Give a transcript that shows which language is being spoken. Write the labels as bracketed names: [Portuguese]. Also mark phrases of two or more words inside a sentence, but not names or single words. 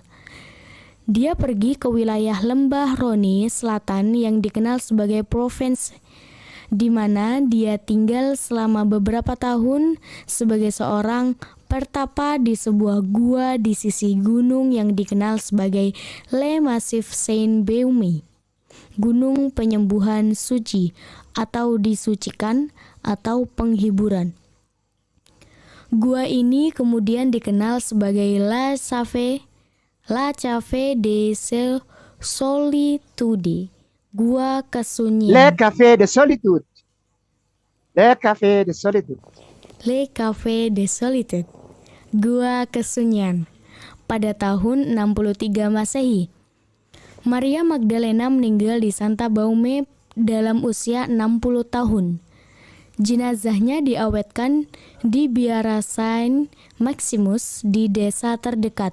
[Indonesian] Dia pergi ke wilayah lembah Roni Selatan yang dikenal sebagai Provence, di mana dia tinggal selama beberapa tahun sebagai seorang pertapa di sebuah gua di sisi gunung yang dikenal sebagai Le Massif Saint-Beume, Gunung Penyembuhan Suci atau disucikan atau penghiburan. Gua ini kemudian dikenal sebagai La Cave de Solitude, Gua Le Kesunyian. Café de Solitude. Le Café de Solitude. Le Cave de Solitude, Gua Kesunyian, pada tahun 63 Masehi. Maria Magdalena meninggal di Santa Baume dalam usia 60 tahun. Jenazahnya diawetkan di Biara Saint Maximus di desa terdekat.